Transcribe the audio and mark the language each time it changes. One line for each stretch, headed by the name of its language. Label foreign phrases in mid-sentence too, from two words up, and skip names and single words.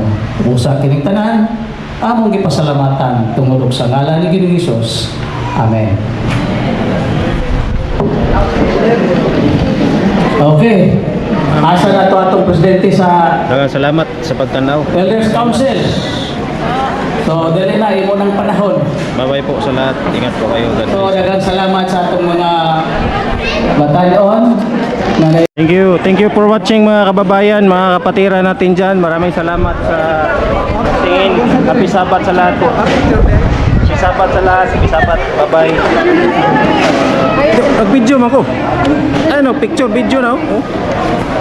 Cebuano: Usa kining tanan, among gipasalamatan tungod sa ngalan ni Ginoong Hesus. Amen. Okay. Asa na to atong presidente sa Daghang salamat sa pagtanaw. Elders Council. So, dali na, imo ng panahon.
Filipino: Bye-bye po sa lahat. Ingat po kayo.
English: God So, bless.
Cebuano: daghang salamat sa atong mga batalyon na
English: Thank you for watching
Filipino: mga kababayan, mga kapatira natin dyan. Maraming salamat sa tingin.
English: Happy Sabat
Filipino: sa lahat po.
English: Happy Sabat
Filipino: sa lahat.
English: Happy Sabat. Bye-bye.
Cebuano: Mag-video mo ako. Ano, picture, video na. Oh.